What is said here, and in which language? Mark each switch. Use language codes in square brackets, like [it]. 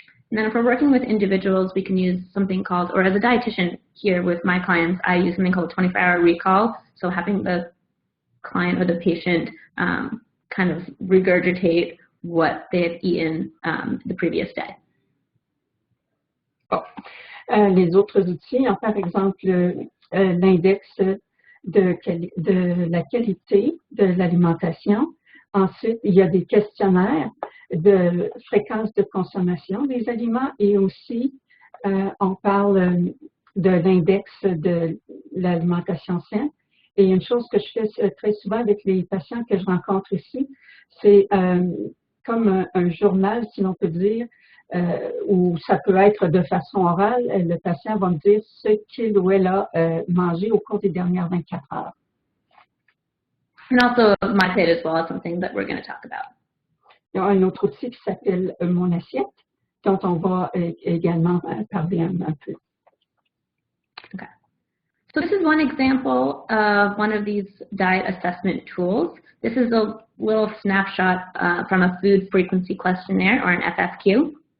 [en] And then if we're working with individuals, we can use something called, or as a dietitian here with my clients, I use something called a 24-hour recall. So having the client or the patient kind of regurgitate what they had eaten the previous day. [fr] Bon. Les autres outils, par exemple, l'index de la qualité de l'alimentation. Ensuite, il y a des questionnaires de fréquence de consommation des aliments et aussi, on parle de l'index de l'alimentation saine. Et une chose que je fais très souvent avec les patients que je rencontre ici, c'est comme un journal, si l'on peut dire, où ça peut être de façon orale. Le patient va me dire ce qu'il ou elle a mangé au cours des dernières 24 heures. [en] And also my plate as well is something that we're going to talk about. [fr] Il y a un autre outil qui s'appelle Mon assiette, dont on va également parler un peu. [en] Okay. So this is one example of one of these diet assessment tools. This is a little snapshot from a food frequency questionnaire, or an FFQ.